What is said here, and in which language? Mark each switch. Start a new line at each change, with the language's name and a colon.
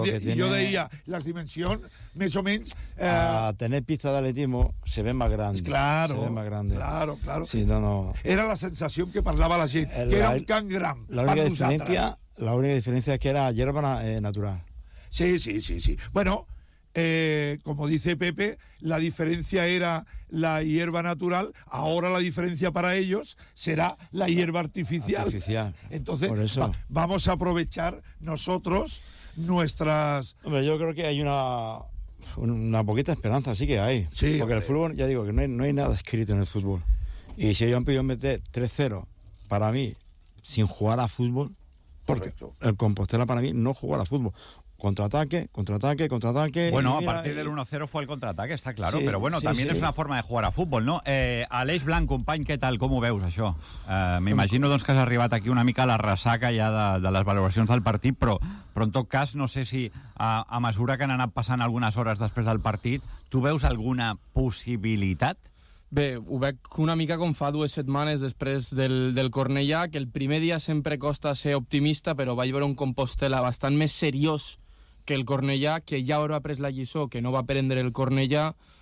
Catalan: deia les dimensions, més o menys...
Spanish: Tener pista d'atletismo se ve más grande. Claro. Se ve más grande. Claro, claro. Sí, no.
Catalan: Era la sensació que parlava la gent, que era un camp gran. La única diferència és que era
Spanish: hierba natural. Sí. Bueno... como dice Pepe, la diferencia era la hierba natural, ahora la diferencia para ellos será la hierba artificial. Entonces, por eso. Vamos a aprovechar nosotros nuestras... Hombre, yo creo que hay una poquita esperanza, sí que hay. Sí, porque el fútbol, ya digo, que no hay nada escrito en el fútbol. Y si ellos han podido meter 3-0, para mí, sin jugar a fútbol, porque el Compostela para mí no jugó a fútbol. Contraataque. Bueno, a partir del 1-0 fue el contraataque, está claro. Sí, pero bueno, sí, también sí. Es una forma de jugar a fútbol, ¿no?
Catalan: Aleix Blanc, company,
Spanish: ¿qué tal?
Catalan: ¿Cómo veus això? M'imagino doncs, que has arribat aquí una mica a la ressaca ja de les valoracions del partit, però en tot cas, no sé si a mesura que han anat passant algunes hores després del partit, tu veus alguna possibilitat? Bé, ho veig una mica com fa dues setmanes després del Cornellà, que el primer dia sempre costa ser optimista, però vaig veure un Compostela bastant més seriós que el Cornellà, que ja ho ha pres la lliçó, que no va prendre el Cornellà.